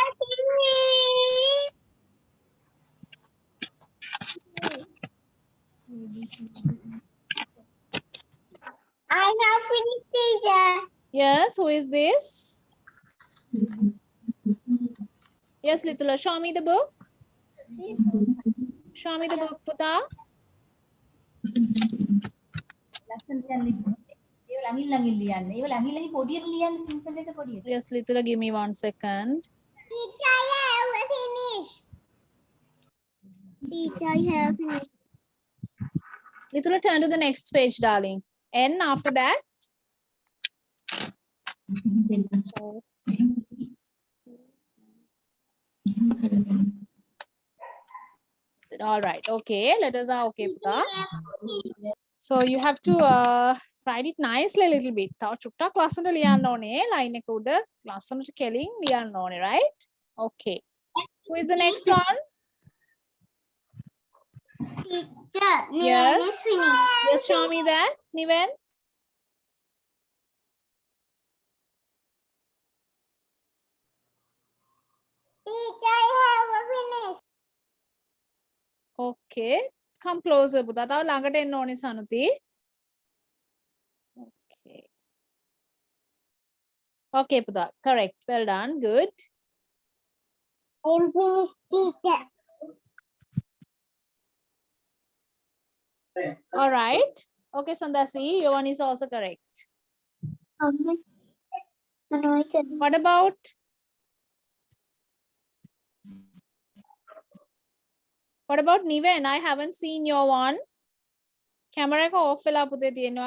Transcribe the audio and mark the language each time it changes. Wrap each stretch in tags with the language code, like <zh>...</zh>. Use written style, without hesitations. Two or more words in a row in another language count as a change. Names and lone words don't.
<en>I have finished, teacher. Yes, who is this? Yes, Little. Show me the book. Show me the book, Puta.</en> <si>ලස්සන ලියන්න. ඒව ළඟින් ලියන්න. ඒව ළඟින් පොඩියට ලියන්න සිම්පල් එකට පොඩියට.</si> <en>Yes, Little. Give me 1 second. Teacher, I have finished. Teacher, I have finished. Little, turn to the next page, darling. N after that. All right. Okay. Letters are okay, Puta. So you have to write it nicely a little bit.</en> <si>තව චුට්ටක් ලස්සනට ලියන්න ඕනේ. line එක උඩ ලස්සනට කෙලින් ලියන්න ඕනේ,</si> <en>right? Okay. Who is the next one? Teacher, Yes. Niven is finished. Just show me that, Niven. Teacher, I have finished. Okay. Come closer, Puta.</en> <si>තව ළඟට එන්න ඕනේ,</si> <en>Sanuti. Okay. Okay, Puta. Correct. Well done. Good. I'm finished, teacher. All right. Okay, Sandasi, your one is also correct. What about Niven? I haven't seen your one.</en> <si>Camera එක off වෙලා පුතේ තියෙනවා.</si>